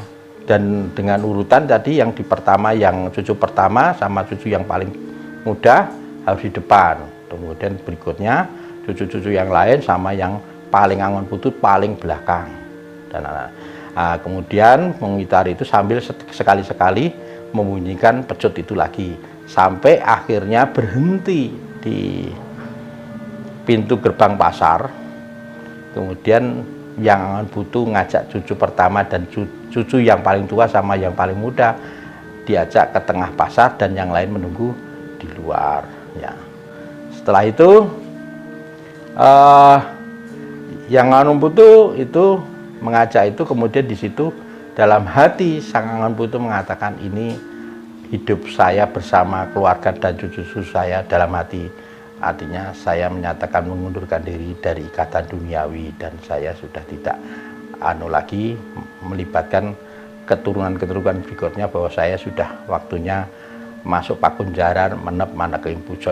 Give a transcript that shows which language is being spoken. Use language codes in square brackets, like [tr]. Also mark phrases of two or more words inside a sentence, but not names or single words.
[id] Dan dengan urutan tadi, yang di pertama, yang cucu pertama sama cucu yang paling muda harus di depan, kemudian berikutnya cucu-cucu yang lain sama yang paling angon putut paling belakang. Dan kemudian mengitari itu sambil sekali-sekali membunyikan pecut itu lagi sampai akhirnya berhenti di pintu gerbang pasar. Kemudian yang angon putu ngajak cucu pertama dan cucu yang paling tua sama yang paling muda diajak ke tengah pasar dan yang lain menunggu di luar, ya. Setelah itu yang angon putu itu mengajak itu, kemudian di situ dalam hati sang angon putu mengatakan, ini hidup saya bersama keluarga dan cucu-cucu saya dalam hati. Artinya saya menyatakan mengundurkan diri dari ikatan duniawi dan saya sudah tidak lagi melibatkan keturunan-keturunan berikutnya, bahwa saya sudah waktunya masuk Pakunjaran menep Manake Pujo.